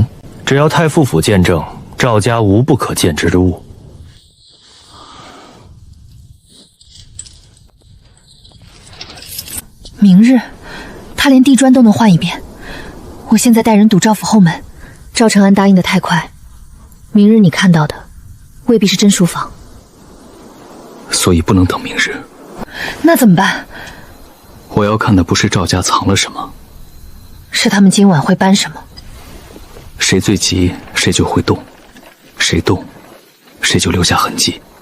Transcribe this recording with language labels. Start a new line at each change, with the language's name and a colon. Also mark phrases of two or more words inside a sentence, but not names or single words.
Chinese: 只要太傅府見證，趙家無不可見之物。明日，他連地磚都能換一遍。我現在帶人堵趙府後門，趙承安答應得太快，明日你看到的未必是真書房。所以不能等明日。那怎麼辦？我要看的不是趙家藏了什麼，是他們今晚會搬什麼。誰最急，誰就會動；誰動，誰就留下痕跡。